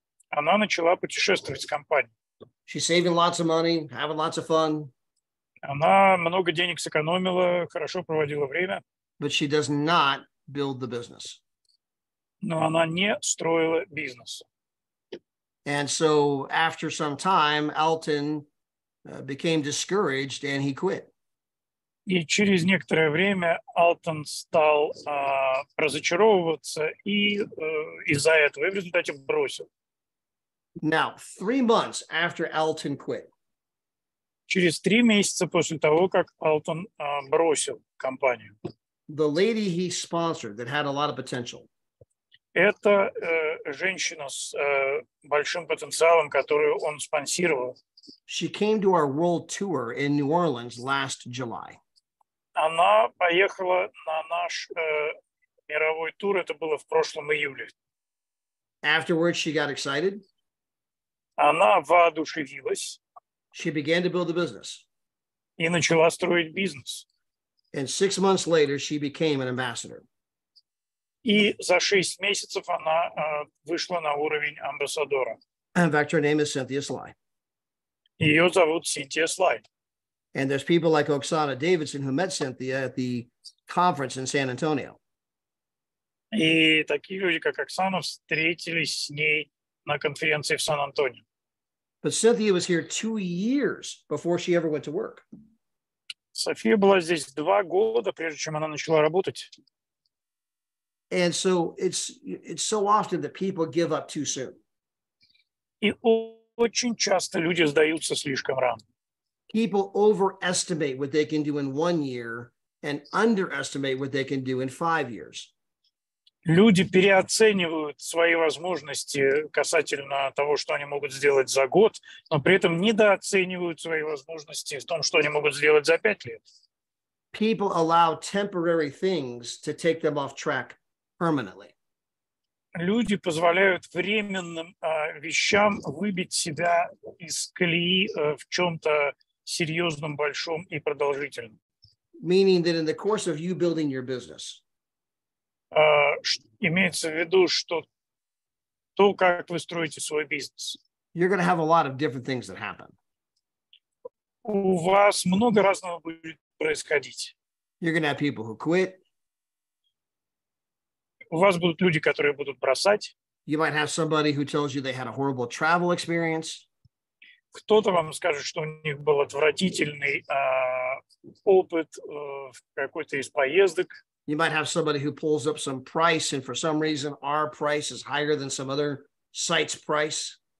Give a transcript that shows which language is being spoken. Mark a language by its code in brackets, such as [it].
[ru] Она начала путешествовать с компанией. [en] She's saving lots of money, having lots of fun. [ru] Она много денег сэкономила, хорошо проводила время. [en] But she does not build the business. [ru] Но она не строила бизнес. [en] And so after some time, Alton became discouraged and he quit. [ru] И через некоторое время Алтон стал разочаровываться и из-за этого, и в результате бросил. [en] Now, 3 months after Alton quit, [ru] Через 3 месяца после того, как Алтон бросил компанию, [en] the lady he sponsored that had a lot of potential, [ru] это женщина с большим потенциалом, которую он спонсировал. [en] she came to our world tour in New Orleans last July. [ru] Она поехала на наш мировой тур, это было в прошлом июле. [en] Afterwards, she got excited. [ru] Она воодушевилась [en] She began to build a business. [ru] и начала строить бизнес. [en] And 6 months later, she became an ambassador. [ru] И за 6 месяцев она вышла на уровень амбассадора. [en] In fact, her name is Cynthia Sly. [ru] Ее зовут Синтия Слай. [en] And there's people like Oksana Davidson who met Cynthia at the conference in San Antonio. [ru] И такие люди, как Оксана, встретились с ней на конференции в Сан-Антонио. [en] But Cynthia was here 2 years before she ever went to work. [ru] София была здесь 2 года, прежде чем она начала работать. [en] And so it's so often that people give up too soon. [ru] И очень часто люди сдаются слишком рано. [en] People overestimate what they can do in 1 year and underestimate what they can do in 5 years. [ru] Люди переоценивают свои возможности касательно того, что они могут сделать за год, но при этом недооценивают свои возможности в том, что они могут сделать за 5 лет. [en] People allow temporary things to take them off track permanently. [ru] Люди позволяют временным вещам выбить себя из колеи в чем-то серьезном, большом и продолжительном. [en] Meaning that in the course of you building your business, [ru] Имеется в виду, что то, как вы строите свой бизнес, [en] you're going to have a lot of different things that happen. [ru] у вас много разного будет происходить. [en] You're going to have people who quit. [ru] У вас будут люди, которые будут бросать. [en] You might have somebody who tells you they had a horrible travel experience. [ru] Кто-то вам скажет, что у них был отвратительный опыт в какой-то из поездок. [en] You might have somebody who pulls up some price, and for some reason, our price is higher than some other site's price.